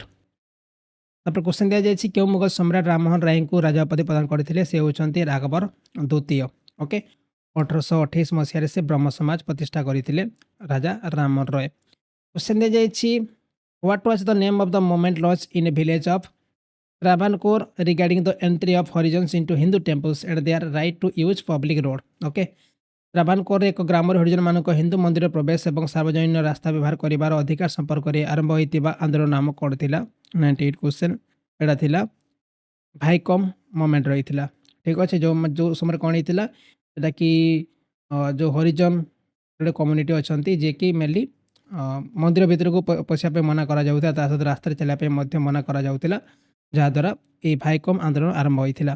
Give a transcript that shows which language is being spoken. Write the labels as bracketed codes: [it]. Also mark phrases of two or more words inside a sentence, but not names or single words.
[or] ତାପରେ କ୍ୱେଶ୍ଚନ୍ ଦିଆଯାଇଛି କେଉଁ ମୁଗଲ ସମ୍ରାଟ ରାମମୋହନ ରାୟଙ୍କୁ ରାଜା ଉପାଧି ପ୍ରଦାନ କରିଥିଲେ? ସେ ହେଉଛନ୍ତି ରାଘବର ଦ୍ୱିତୀୟ। ଓକେ, 1828 ମସିହାରେ ସେ ବ୍ରହ୍ମ ସମାଜ ପ୍ରତିଷ୍ଠା କରିଥିଲେ ରାଜା ରାମମୋହନ ରୟ। କ୍ୱେଶ୍ଚନ୍ ଦିଆଯାଇଛି [en] what was the name of the movement launch in a village of Travancore regarding the entry of Harijans into Hindu temples and their right to use public road? [or] Okay, ଟ୍ରାଭାନକୋର ଏକ ଗ୍ରାମରେ ହରିଜନମାନଙ୍କ ହିନ୍ଦୁ ମନ୍ଦିର ପ୍ରବେଶ ଏବଂ ସାର୍ବଜନୀନ ରାସ୍ତା ବ୍ୟବହାର କରିବାର ଅଧିକାର ସମ୍ପର୍କରେ ଆରମ୍ଭ ହୋଇଥିବା ଆନ୍ଦୋଳନ ନାମ କ'ଣ ଥିଲା? 98 କ୍ୱେଶ୍ଚନ୍। ଏଇଟା ଥିଲା ଭାଇକମ୍ ମୁଭମେଣ୍ଟ ରହିଥିଲା। ଠିକ୍ ଅଛି। ଯେଉଁ ସମୟରେ କ'ଣ ହେଇଥିଲା ସେଟା କି ଯେଉଁ ହରିଜନ ଗୋଟେ କମ୍ୟୁନିଟି ଅଛନ୍ତି ଯିଏକି ମେନଲି ମନ୍ଦିର ଭିତରକୁ ପଶିବା ପାଇଁ ମନା କରାଯାଉଥିଲା, ତା ସହିତ ରାସ୍ତାରେ ଚାଲିବା ପାଇଁ ମଧ୍ୟ ମନା କରାଯାଉଥିଲା, ଯାହାଦ୍ୱାରା ଏହି ଭାଇକମ୍ ଆନ୍ଦୋଳନ ଆରମ୍ଭ ହୋଇଥିଲା।